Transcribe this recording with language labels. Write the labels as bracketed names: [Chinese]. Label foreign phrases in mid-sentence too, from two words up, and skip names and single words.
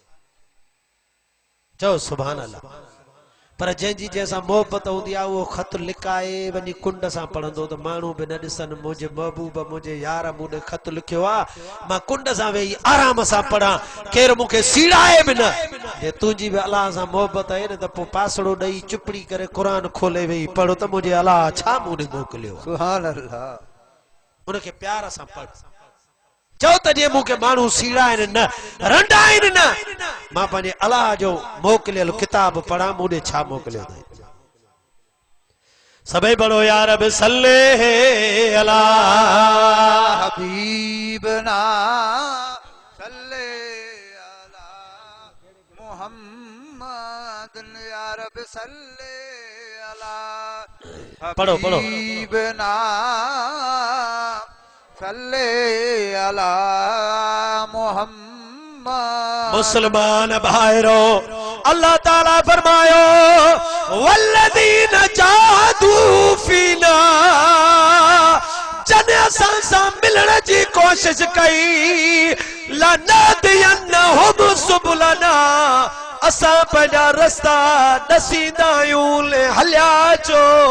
[Sindhi] चओ [Arabic] سبحان الله [Sindhi] पर जंहिंजी जंहिंसां मोहबत हूंदी आहे उहो ख़त लिकाए वञी कुंड सां पढ़ंदो त माण्हू बि न ॾिसनि मुंहिंजे महबूब मुंहिंजे यार मूं ॾे ख़त लिखियो आहे मां कुंड सां वेही आराम सां पढ़ां केरु मूंखे सीड़ाए बि न जे तुंहिंजी बि अलाह सां मोहबत आहे न त पोइ पासड़ो ॾेई चुपड़ी करे क़ुरान खोले वेही पढ़ो त मुंहिंजे अलाह छा मूं ॾे मोकिलियो आहे [Arabic] سبحان الله [Sindhi] उनखे प्यार सां पढ़ चओ त जे मूंखे माण्हू सीड़ाइनि न रंडाइनि न मां पंहिंजे अलाह जो मोकिलियल किताब पढ़ां मूं ॾे छा मोकिलियो अथई सभई पढ़ो [Arabic] يا رب صل على حبيبنا صل على محمد يا رب صل على [Sindhi] पढ़ो पढ़ो [Arabic] حبيبنا صل على محمد [Sindhi] मुसलमान भाइरो अल्लाह ताला फरमायो [Arabic] والذين جاهدوا فينا [Sindhi] जने असां सां मिलण जी कोशिश कई [Arabic] لنهدينهم سبلنا [Sindhi] असां पंहिंजा रस्ता ॾसींदा आहियूं ले हलिया चो